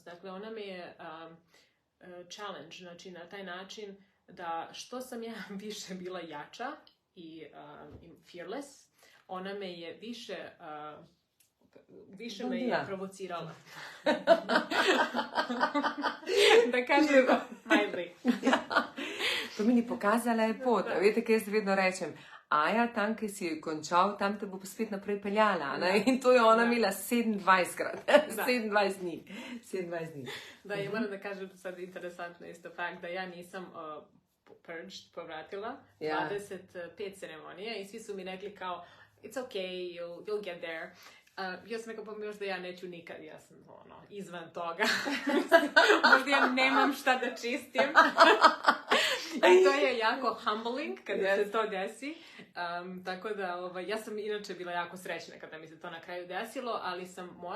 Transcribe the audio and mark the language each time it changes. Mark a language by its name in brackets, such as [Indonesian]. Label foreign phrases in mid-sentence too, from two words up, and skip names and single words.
[Serbian] Dakle, ona me je challenge, znači na taj način da što sam ja više bila jača i fearless, ona me je više me je provocirala. Da kažem mildly. [Slovenian] To mi ni pokazala je pot. Veste, kaj jaz vedno rečem? Aja, tam, ki si končal, tam te bo spet naprej peljala. In to je ona imela 27krat. 27 dni. 27 dni. [Serbian] Da, ja moram da kažem sad interesantno isto fakt, da ja nisam purged, povratila 25 ceremonija i svi su mi rekli kao [English] it's okay, you'll get there. [Serbian] Ja sam rekao, pa možda ja neću nikad, ja sam izvan toga. Možda ja nemam šta da čistim. I to je jako humbling kada se to desi. Tako da, ja sam inače bila jako srećna kada mi se to na kraju desilo, ali sam morala